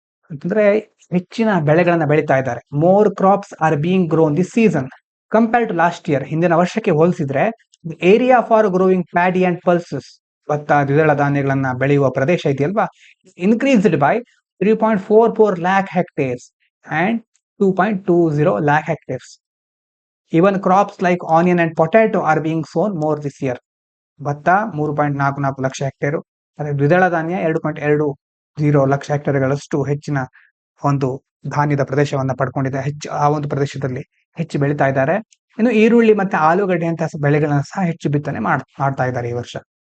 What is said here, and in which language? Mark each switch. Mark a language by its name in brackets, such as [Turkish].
[Kannada] ಅಂತಂದ್ರೆ ಹೆಚ್ಚಿನ ಬೆಳೆಗಳನ್ನ ಬೆಳೀತಾ ಇದ್ದಾರೆ. [English] More crops are being grown this season compare to last year. [Kannada] ಹಿಂದಿನ ವರ್ಷಕ್ಕೆ ಹೋಲಿಸಿದ್ರೆ [English] area for growing paddy and pulses, [Kannada] ಭತ್ತ ದ್ವಿದಳ ಧಾನ್ಯಗಳನ್ನ ಬೆಳೆಯುವ ಪ್ರದೇಶ ಇದೆಯಲ್ವಾ, [English] Increased by 3.44 lakh hectares and 2.20 lakh hectares. Even crops like onion and potato are being sown more this year. [Kannada] ಭತ್ತ 3.44 lakh hectare, ಅದೇ ದ್ವಿದಳ ಧಾನ್ಯ 2.20 ಲಕ್ಷ ಹೆಕ್ಟೇರ್ಗಳಷ್ಟು ಹೆಚ್ಚಿನ ಒಂದು ಧಾನ್ಯದ ಪ್ರದೇಶವನ್ನ ಪಡ್ಕೊಂಡಿದೆ. ಹೆಚ್ಚು ಆ ಒಂದು ಪ್ರದೇಶದಲ್ಲಿ ಹೆಚ್ಚು ಬೆಳೀತಾ ಇದ್ದಾರೆ. ಇನ್ನು ಈರುಳ್ಳಿ ಮತ್ತೆ ಆಲೂಗಡ್ಡೆ ಅಂತ ಬೆಳೆಗಳನ್ನ ಸಹ ಹೆಚ್ಚು ಬಿತ್ತನೆ ಮಾಡ್ತಾ ಇದ್ದಾರೆ ಈ ವರ್ಷ.